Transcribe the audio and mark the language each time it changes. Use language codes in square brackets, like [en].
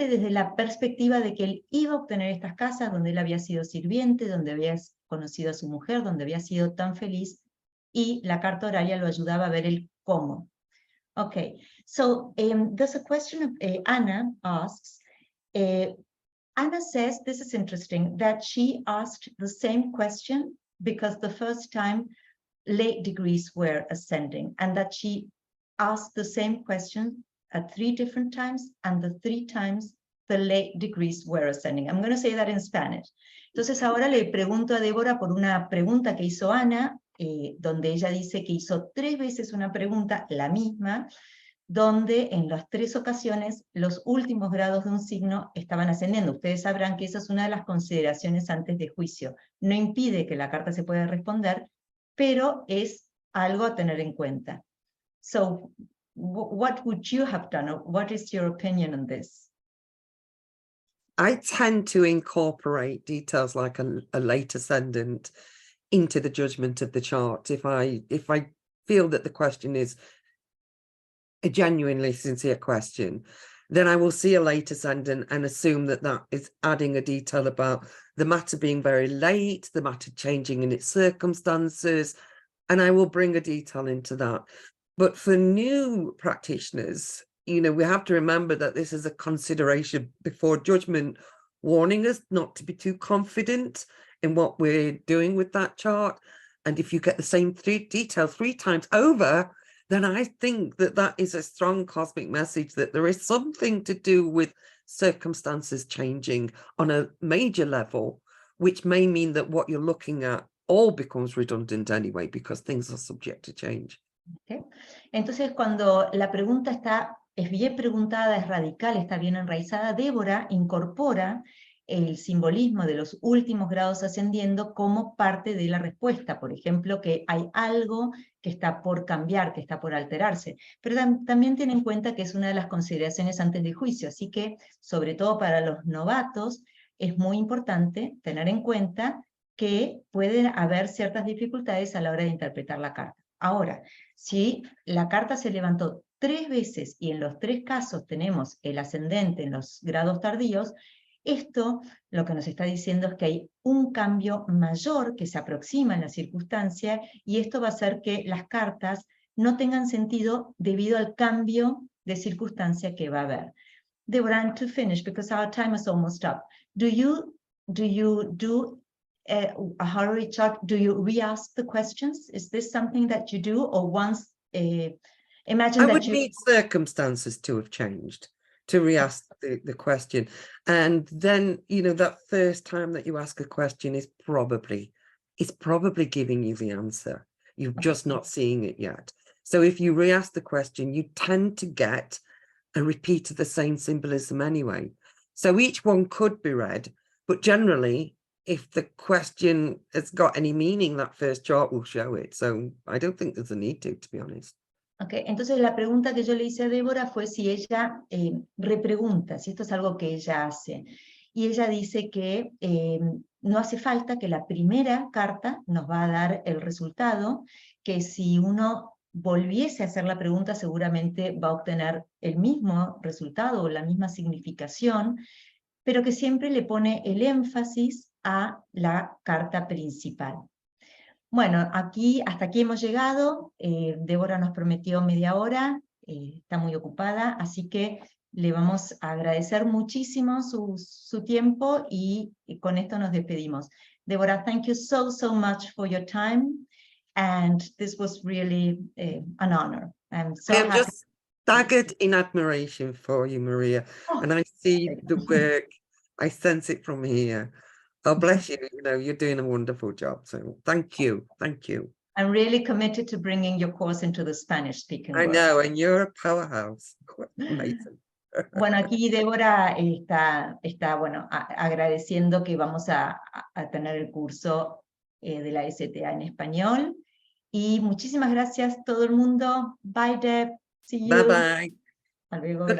[es] la perspectiva de que él iba a obtener estas casas donde él había sido sirviente, donde había conocido a su mujer, donde había sido tan feliz, y la carta horaria lo ayudaba a ver el cómo. [en] Okay, so there's a question Anna asks. Anna says, this is interesting, that she asked the same question because the first time late degrees were ascending, and that she asked the same question at 3 different times, and the 3 times the late degrees were ascending. I'm going to say that in Spanish. [es] Entonces ahora le pregunto a Débora por una pregunta que hizo Ana, donde ella dice que hizo 3 veces una pregunta, la misma, donde en las 3 ocasiones los últimos grados de un signo estaban ascendiendo. Ustedes sabrán que esa es una de las consideraciones antes de juicio. No impide que la carta se pueda responder, pero es algo a tener en cuenta. [en] So, what would you have done? Or what is your opinion on this? I tend to incorporate details like a late ascendant into the judgment of the chart. If I feel that the question is a genuinely sincere question, then I will see a late ascendant and assume that that is adding a detail about the matter being very late, the matter changing in its circumstances, and I will bring a detail into that. But for new practitioners, you know, we have to remember that this is a consideration before judgment, warning us not to be too confident in what we're doing with that chart. And if you get the same detail 3 times over, then I think that that is a strong cosmic message that there is something to do with circumstances changing on a major level, which may mean that what you're looking at all becomes redundant anyway, because things are subject to change. Okay. [es] Entonces, cuando la pregunta es bien preguntada, es radical, está bien enraizada, Débora incorpora el simbolismo de los últimos grados ascendiendo como parte de la respuesta. Por ejemplo, que hay algo que está por cambiar, que está por alterarse. Pero también tiene en cuenta que es una de las consideraciones antes del juicio. Así que, sobre todo para los novatos, es muy importante tener en cuenta que pueden haber ciertas dificultades a la hora de interpretar la carta. Ahora, si la carta se levantó 3 veces y en los 3 casos tenemos el ascendente en los grados tardíos, esto lo que nos está diciendo es que hay un cambio mayor que se aproxima en la circunstancia, y esto va a hacer que las cartas no tengan sentido debido al cambio de circunstancia que va a haber. [en] Deborah, and to finish, because our time is almost up, do you do a horary chart? Do you re-ask the questions? Is this something that you do, or once imagine I that would you need circumstances to have changed to re-ask the question, and then, you know, that first time that you ask a question is probably giving you the answer. You're just not seeing it yet. So if you re-ask the question, you tend to get a repeat of the same symbolism anyway. So each one could be read, but generally, if the question has got any meaning, that first chart will show it. So I don't think there's a need to be honest. [es] Okay, entonces la pregunta que yo le hice a Débora fue si ella repregunta, si esto es algo que ella hace. Y ella dice que no hace falta, que la primera carta nos va a dar el resultado, que si uno volviese a hacer la pregunta seguramente va a obtener el mismo resultado o la misma significación, pero que siempre le pone el énfasis a la carta principal. Bueno, hasta aquí hemos llegado. Débora nos prometió media hora, está muy ocupada, así que le vamos a agradecer muchísimo su tiempo y con esto nos despedimos. [en] Débora, thank you so much for your time, and this was really an honor. I'm so I'm happy. just staggered in admiration for you, Maria, and I see the work. I sense it from here. Oh, bless you. You know, you're doing a wonderful job. So thank you. Thank you. I'm really committed to bringing your course into the Spanish-speaking world. I know, and you're a powerhouse. Amazing. [es] Bueno, aquí Débora está bueno, agradeciendo que vamos a tener el curso de la STA en español. Y muchísimas gracias todo el mundo. [en] Bye, Deb. See you. Bye-bye. [es] Hasta luego, [en] Good luck,